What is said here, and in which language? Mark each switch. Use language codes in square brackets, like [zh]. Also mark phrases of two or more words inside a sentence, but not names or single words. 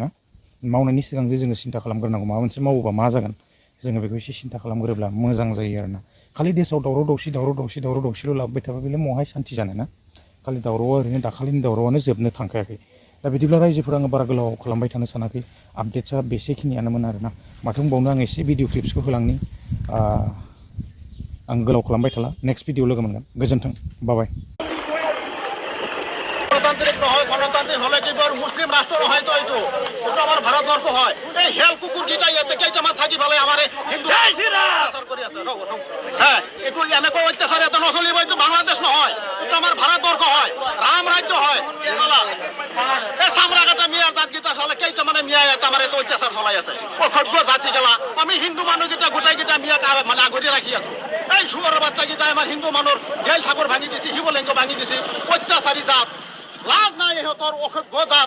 [brx] मावनायनि सिगां जे जोङो सिन्था खालामग्रोनांगौ माबा मोनसे मावोबा मा जागोन जोङो बेखौ एसे सिन्था खालामग्रोब्ला मोजां जायो आरोना खालि देशआव दावराव दावसिल' लाबोबाय थाबा बेलाय महाय सान्थि जानो ना खालि दावरावआ ओरैनो दाखालिनि दावरावआनो जोबनो थांखायाखै दा बिदिब्ला रायजोफोरा आङो बारा गोलाव खालामबाय थानो सानाखै आपडेट्सआ बेसेखिनियानोमोन आरोना माथो बुंबावनो आं एसे [en] video clips [brx] होलांनि आं गोलाव खालामबाय थाला [en] next video [brx] लोगो मोनगोन गोजोन्थों बाय [as] গণতান্ত্রিক নহয় গণতান্ত্রিক হলে কি মুসলিম রাষ্ট্র নহয় তো এইটো এইটো আমার ভারতবর্ষ হয় এই হেল কুকুর গিটা ইয়াতে কেইটামান থাকি পেলে আমার হিন্দু অত্যাচার কৰি আছে হ্যাঁ এইটো এনেকৈ অত্যাচার এত নচলিব এইটো বাংলাদেশ নহয় এইটো আমার ভারতবর্ষ হয় রাম রাজ্য হয় এই চামৰা কাটা মিয়াৰ জাত গিটা চালে কেইটামানে মিয়াই আমাৰ এইটো অত্যাচার চলাই আছে অসভ্য জাতি গেলা আমি হিন্দু মানুহকেইটা গোটেইকেইটা মিয়াক মানে আগতে ৰাখি আছো এই শুয়াৰৰ বাচ্চাকেইটা আমাৰ হিন্দু মানুহৰ গেল ঠাকুৰ ভাঙি দিছে শিৱলিংগ ভাঙি দিছে অত্যাচাৰী জাত লাজ নাই ইহঁতৰ অসভ্য জাত